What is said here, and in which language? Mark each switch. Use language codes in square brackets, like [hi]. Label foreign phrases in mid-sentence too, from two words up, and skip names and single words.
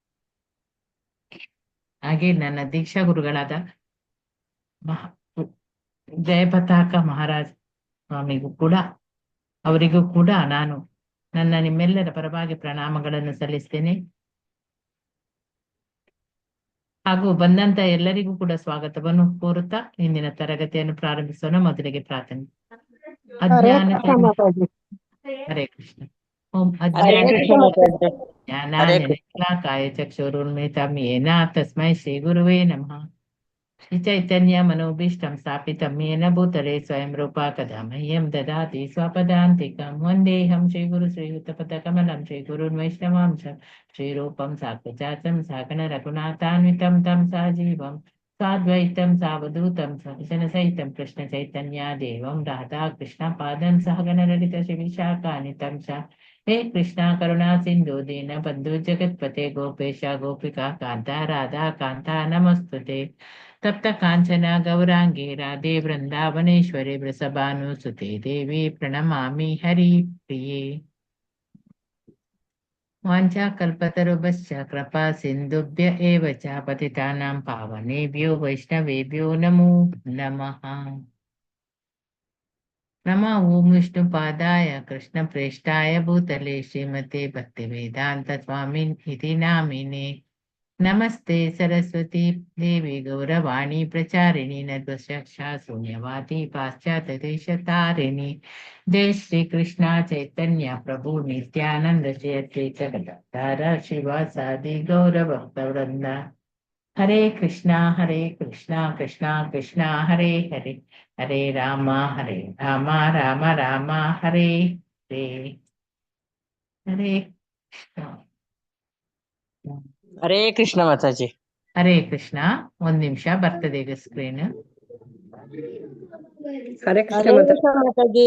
[kn] ಹಾಗೆ ನನ್ನ ದೀಕ್ಷಾ ಗುರುಗಳಾದ ಜಯಪತಾಕ ಮಹಾರಾಜ್ ಸ್ವಾಮಿಗೂ ಕೂಡ ಅವರಿಗೂ ಕೂಡ ನಾನು ನನ್ನ ನಿಮ್ಮೆಲ್ಲರ ಪರವಾಗಿ ಪ್ರಣಾಮಗಳನ್ನು ಸಲ್ಲಿಸ್ತೇನೆ. ಹಾಗೂ ಬಂದಂತ ಎಲ್ಲರಿಗೂ ಕೂಡ ಸ್ವಾಗತವನ್ನು ಕೋರುತ್ತಾ ಇಂದಿನ ತರಗತಿಯನ್ನು ಪ್ರಾರಂಭಿಸೋಣ. ಮೊದಲಿಗೆ ಪ್ರಾರ್ಥನೆ. [sa] ಹರೇ ಕೃಷ್ಣ. ಓಂ ಜ್ಞಾನಾಂಜನಶಲಾಕಾಯ ಚಕ್ಷುರುನ್ಮಿಲಿತಂ ಯೇನ ತಸ್ಮೈ ಶ್ರೀ ಗುರುವೇ ನಮಃ. ಶ್ರೀ ಚೈತನ್ಯ ಮನೋಭೀಷ್ಟಂ ಸ್ಥಾಪಿತಂ ಯೇನ ಭೂತಲೆ ಸ್ವಯಂ ರೂಪಾ ಕದಾ ಮಹ್ಯಂ ದದಾತಿ ಸ್ವಪದಾಂತಿಕಂ. ವಂದೇಹಂ ಶ್ರೀ ಗುರು ಶ್ರೀಯುತಪದ ಕಮಲಂ ಶ್ರೀ ಗುರುನ್ ವೈಷ್ಣವಾಂಶ ಶ್ರೀರೂಪಂ ಸಾಕ್ಷಾತ್ ಸಾಗಣ ರಘುನಾಥಾನ್ವಿತಂ ತಂ ಸಜೀವಂ ಸಾದ್ವೈತಂ ಸಾವಧೂತಂ ಸಹಜನ ಸಹಿತಂ ಕೃಷ್ಣ ಚೈತನ್ಯ ದೇವಂ ರಾಧಾ ಕೃಷ್ಣ ಪಾದಂ ಸಹಗಣ ಲಲಿತ ಶ್ರೀ ವಿಶಾಖಾನಿತಂ ಸ. ಹೇ ಕೃಷ್ಣ ಕರುಣಾ ಸಿಂಧು ದೀನ ಬಂಧು ಜಗತ್ಪತೆ ಗೋಪೇಶ ಗೋಪಿಕಾ ಕಾಂತ ರಾಧಾ ಕಾಂತ ನಮಸ್ತುತೆ. ತಪ್ತ ಕಾಂಚನ ಗೌರಾಂಗಿ ರಾಧೆ ವೃಂದಾವನೇಶ್ವರಿ ವೃಷಭಾನುಸುತೆ ದೇವಿ ಪ್ರಣಮಾಮಿ ಹರಿ ಪ್ರಿಯೇ. ವಾಂಛಾ ಕಲ್ಪತರುಭ್ಯಶ್ಚ ಕೃಪಾ ಸಿಂಧುಭ್ಯ ಏವ ಚ ಪತಿತಾನಾಂ ಪಾವನೇಭ್ಯೋ ವೈಷ್ಣವೇಭ್ಯೋ ನಮೋ ನಮಃ. ನಮೋ ಓಂ ವಿಷ್ಣುಪಾದಾಯ ಕೃಷ್ಣಪ್ರೇಷ್ಠಾಯ ಭೂತಲೆ ಶ್ರೀಮತೆ ಭಕ್ತಿವೇದಾಂತ ಸ್ವಾಮಿನ್ ಇತಿ ನಾಮಿನೇ. ನಮಸ್ತೆ ಸರಸ್ವತಿ ದೇವಿ ಗೌರವಾಣಿ ಪ್ರಚಾರಿಣಿ ನಿರ್ವಶಕ್ಷಾ ಶೂನ್ಯವಾದಿ ಪಾಶ್ಚಾತ್ಯ ದೇಶತಾರಿಣಿ. ಜೈ ಶ್ರೀ ಕೃಷ್ಣ ಚೈತನ್ಯ ಪ್ರಭು ನಿತ್ಯಾನಂದ ಶ್ರೀ ಅದ್ವೈತ ಗದಾಧರ ಶ್ರೀವಾಸಾದಿ ಗೌರ ಭಕ್ತವೃಂದ. ಹರೇ ಕೃಷ್ಣ ಕೃಷ್ಣ ಕೃಷ್ಣ ಹರೇ ಹರೇ, ಹರೇ ರಾಮ ರಾಮ ರಾಮ ಹರೇ ಹರೇ. ಹರೇ ಕೃಷ್ಣ. ಹರೇ ಕೃಷ್ಣ ಮಾತಾಜಿ. ಹರೇ ಕೃಷ್ಣ. [kn] ಒಂದ್ ನಿಮಿಷ ಬರ್ತದೆ ಈಗ ಸ್ಕ್ರೀನ್. [sa] ಹರೇ ಕೃಷ್ಣ ಮಾತಾಜಿ.